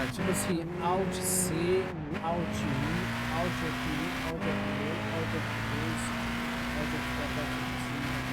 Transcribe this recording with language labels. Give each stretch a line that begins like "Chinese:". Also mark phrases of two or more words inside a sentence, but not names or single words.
Portuguese: Tipo assim, Alt C, Alt 1, Alt F1, Alt F2, Alt F2, Alt F4, Alt F5,